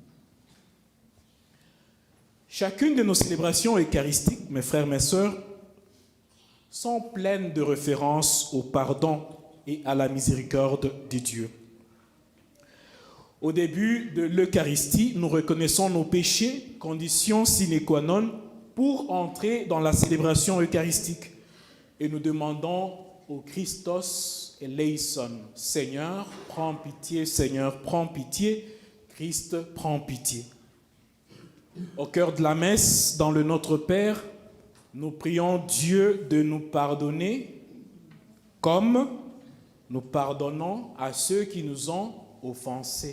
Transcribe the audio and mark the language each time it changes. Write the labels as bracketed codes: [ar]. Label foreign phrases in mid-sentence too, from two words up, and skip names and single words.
[fr] Chacune de nos célébrations eucharistiques, mes frères, mes sœurs, sont pleines de références au pardon et à la miséricorde de Dieu. Au début de l'Eucharistie, nous reconnaissons nos péchés, condition [la] sine qua non [fr] pour entrer dans la célébration eucharistique. Et nous demandons au [el] Christos eleison, [fr] Seigneur, prends pitié, Seigneur, prends pitié, Christ, prends pitié. Au cœur de la messe, dans le Notre Père, nous prions Dieu de nous pardonner comme nous pardonnons à ceux qui nous ont offensés.